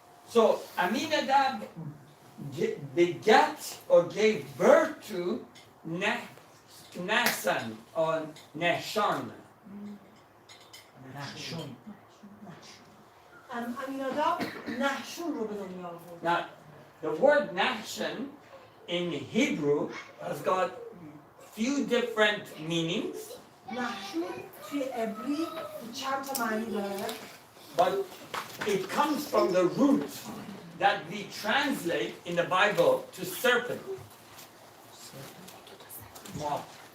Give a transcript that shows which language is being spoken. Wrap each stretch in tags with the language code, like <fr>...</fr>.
<en>So Aminadab begat or gave birth to Nahsan or Nahshon.</en> <fa>امیناداب نحشون رو به دنیا آورد.</fa> <en>Now, the word Nahshon in Hebrew has got few different meanings,</en> <fa>نحشون توی عبری چند تا معنی داره.</fa> <en>but it comes from the root that we translate in the Bible to serpent. Moth.</en>